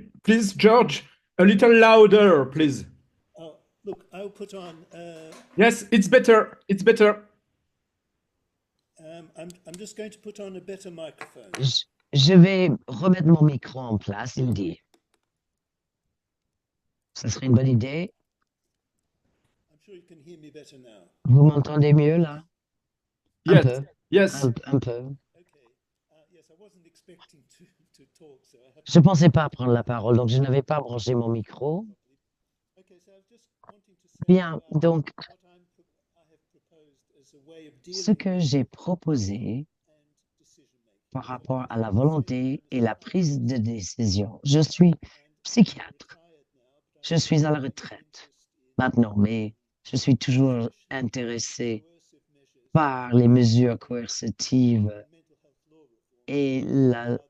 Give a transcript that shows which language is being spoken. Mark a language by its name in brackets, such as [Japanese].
[English] Please, George, a little louder, please. Oh, look, I'll put on... Yes, it's better. It's better. I'm just going to put on a better microphone. [French] Je vais remettre mon micro en place, il dit. Ça serait une bonne idée. [English] I'm sure you can hear me better now. [French] Vous m'entendez mieux, là? [English] Yes. [French] Un peu. [English] Yes. [French] Un peu. [English] Okay. Yes, I wasn't expecting to talk, so I have... [French] Je ne pensais pas prendre la parole, donc je n'avais pas branché mon micro. [English] Okay, so I was just wanting to say [French] Bien, donc, [English] what I have proposed as a way of [French] ce que j'ai proposé par rapport à la volonté et la prise de décision. Je suis psychiatre. Je suis à la retraite maintenant, mais je suis toujours intéressé par les mesures coercitives et la